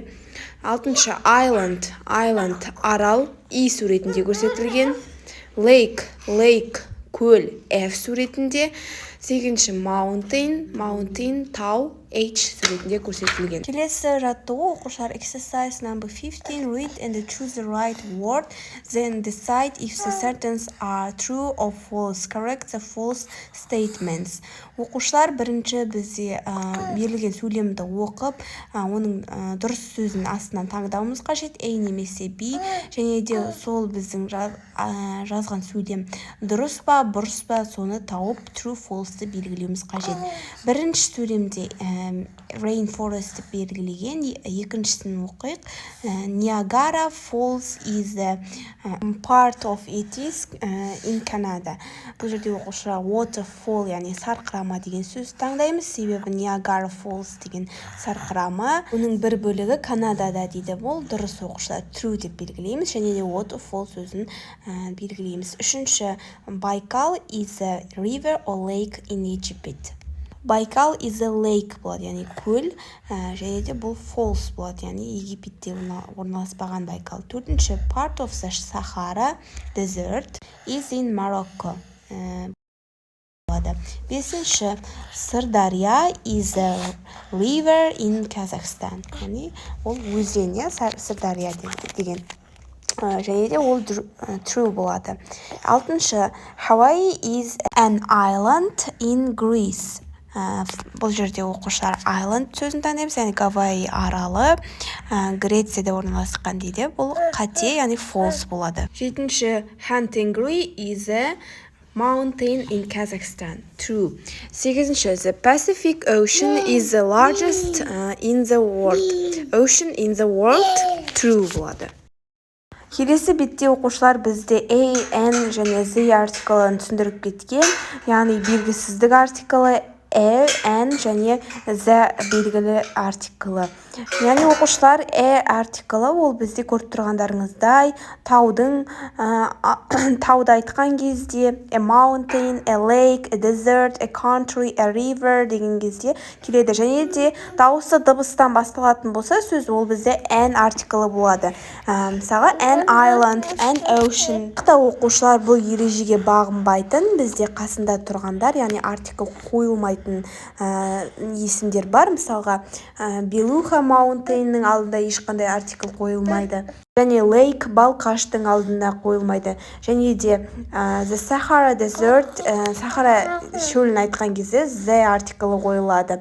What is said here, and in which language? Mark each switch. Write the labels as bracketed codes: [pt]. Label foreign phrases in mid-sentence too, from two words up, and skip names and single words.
[kk] Алтыншы island, арал E суретінде көрсетілген. Lake, көл F суретінде. Сегізінші mountain, тау H суретінде көрсетілген. Келесі жаттығу оқушылар [en] exercise number 15, read and choose the right word, then decide if the sentences are true or false. Correct the false statements. [kk] Оқушылар бірінші бізде берілген сөйлемді оқып, оның дұрыс сөзін астынан таңдауымыз қажет, A немесе B, және де сол біздің жазған сөйлем дұрыс па, бұрыс па, соны тауып [en] true, false [kk] белгілеуіміз қажет. Бірінші сөйлемде rainforest белгілеген, екіншісін оқиық. [en] Niagara Falls is part of it is in Canada. [kk] Бұл жерде оқушылар waterfall, яғни сарқырама деген сөз таңдаймыз, себебі Niagara Falls деген сарқырама. Оның бір бөлігі Канадада дейді. Бұл дұрыс оқушылар true деп белгілейміз, және де waterfall сөзін белгілейміз. Үшінші, [en] Baikal is a river or lake in Egypt. Baikal is a lake [kk] болады, яғни көл, және де бұл false болады, яғни Египетте орналаспаған Байкал. Төртінші, [en] part of the Sahara desert is in Morocco. [kk] Бесінші, [en] Сырдария is a river in Kazakhstan. [kk] Яғни ол өзен, Сырдария деген. Және де ол true болады. Алтыншы, [en] Hawaii is an island in Greece. [kk] Бұл жерде оқушылар island сөзін таңдаймыз, яғни Гавайи аралы Грецияда орналасқан дейді. Бұл қате, яғни false болады. Жетінші, [en] Hantengri is a mountain in Kazakhstan. True. [kk] Сегізінші, [en] the Pacific Ocean is the largest in the world. Ocean in the world. True болады. [kk] Келесі бетте оқушылар бізде A, N және Z артиклын түсіндіріп кеткен, яғни белгісіздік артиклы N және Z белгілі артиклы. Яғни оқушылар артиклы ол бізде көріп тұрғандарыңыздай тауды айтқан кезде [en] a mountain, a lake, a desert, a country, a river [kk] деген кезде келеді. Және де дауысы дыбыстан басталатын болса сөз ол бізде N артиклы болады. [en] Мысалы an island, an ocean. [kk] Оқушылар бұл ережеге бағынбайтын, бізде қасында тұрғандар, яғни артикл қойылмайтын есімдер бар. Мысалға Белуха Mountain'ның алдында ешқандай артикл қойылмайды. Және Lake Балқаштың алдында қойылмайды. Және де The Sahara Desert, Сахара шөлін айтқан кезде The артиклы қойылады.